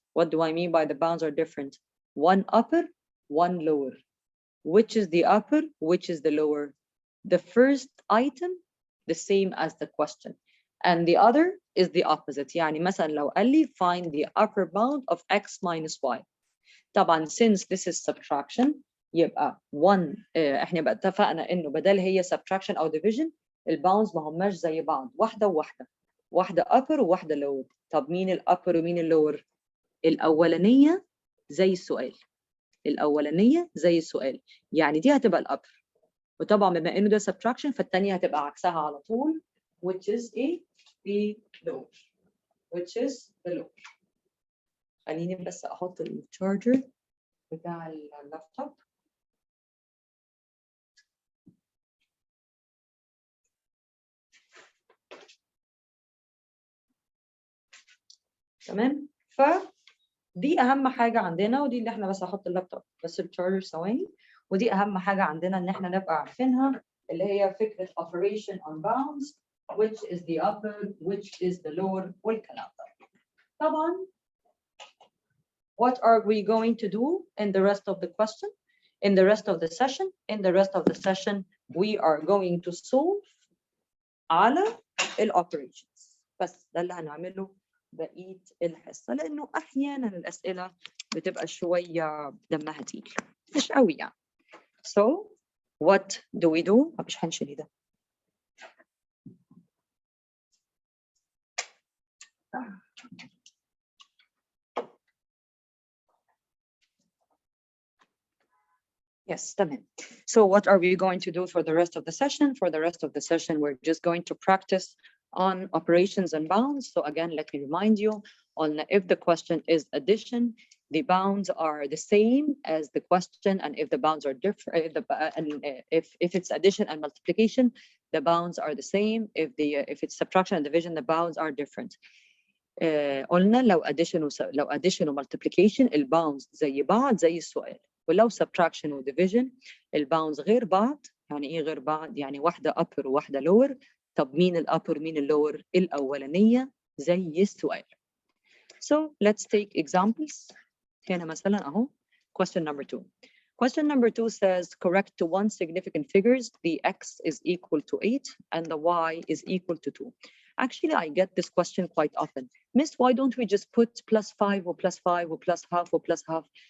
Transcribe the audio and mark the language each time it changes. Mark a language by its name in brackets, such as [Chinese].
[English] What do I mean by the bounds are different? One upper, one lower. Which is the upper, which is the lower? The first item the same as the question and the other is the opposite. [Arabic] يعني مثلا لو قال لي [English] find the upper bound of x minus y. [Arabic] طبعا [English] since this is subtraction [Arabic] يبقى one احنا بقى اتفقنا انه بدل هي subtraction او division الباوندز ما هماش زي بعض. واحده وواحده. واحده upper وواحده lower. طب مين الupper ومين اللور؟ الاولانيه زي السؤال. الاولانيه زي السؤال. يعني دي هتبقى الupper. وطبعا بما انه ده subtraction فالثانيه هتبقى عكسها على طول [English] which is the lower. [Arabic] which is the lower. خليني بس احط الشارجر بتاع اللابتوب. تمام. فدي اهم حاجه عندنا ودي اللي احنا بس هحط اللابتوب بس الشارجر ثواني. ودي اهم حاجه عندنا ان احنا نبقى عارفينها اللي هي فكره [English] operation on bounds which is the upper which is the lower [Arabic] والكلام ده. [English] طبعا what are we going to do in the rest of the question? In the rest of the session? In the rest of the session we are going to solve [Arabic] على [English] operations. [Arabic] بس ده اللي هنعمله بقية الحصة لأنه أحيانا الأسئلة بتبقى شوية دمها تقيل مش قوي يعني. [English] So what do we do؟ [Arabic] مش هنشيل ده. [English] Yes, [Arabic] تمام. [English] So what are we going to do for the rest of the session? For the rest of the session, we're just going to practice on operations and bounds. So again, let me remind you on if the question is addition, the bounds are the same as the question, and if the bounds are different, if it's addition and multiplication, the bounds are the same. If it's subtraction and division, the bounds are different. [Arabic] قلنا لو addition و multiplication الباوندز زي بعض زي السؤال، ولو subtraction و division الباوندز غير بعض. يعني ايه غير بعض؟ يعني واحدة upper وواحدة lower. طب مين الupper مين اللور؟ الأولانية زي السؤال. [English] So let's take examples. [Arabic] هنا مثلا أهو [English] question number 2. Question number 2 says correct to one significant figures. The x is equal to 8 and the y is equal to 2. Actually, I get this question quite often. Miss, why don't we just put plus 5 و plus 5 و plus half و plus half?